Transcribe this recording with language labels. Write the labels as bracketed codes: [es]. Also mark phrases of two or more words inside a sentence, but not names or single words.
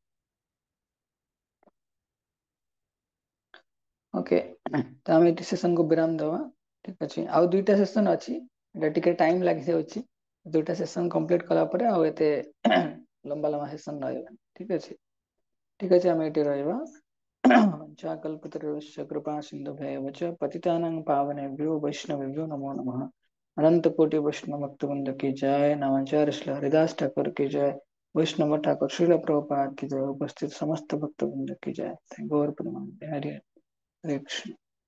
[or] ଓକେ, ତ ଆମେ ଏଠି ସେସନ କୁ ବିରାମ ଦେବା। ଠିକ ଅଛି, ଆଉ ଦୁଇଟା ସେସନ ଅଛି, ଏଟା ଟିକେ ଟାଇମ ଲାଗିଯାଉଛି। ଦୁଇଟା [en] session complete [or] କଲା ପରେ ଆଉ ଏତେ ଲମ୍ବା ଲମ୍ବା ସେସନ ରହିବନି। ଠିକ ଅଛି, ଠିକ ଅଛି, ଆମେ ଏଠି ରହିବା। [sa] कल्पतरुश्च कृपा सिन्धुभ्येव च पतितानां पावनेभ्यो वैष्णवेभ्यो नमो नमः। [hi] अनंत कोटि वैष्णव भक्तवृंद की जय। नवाचार्य श्री हरिदास ठाकुर की जय। वैष्णव ठाकुर श्रील प्रभुपाद की जय। उपस्थित समस्त भक्तवृंद की जय। गौर प्रेमानंद। हरे हरे कृष्ण।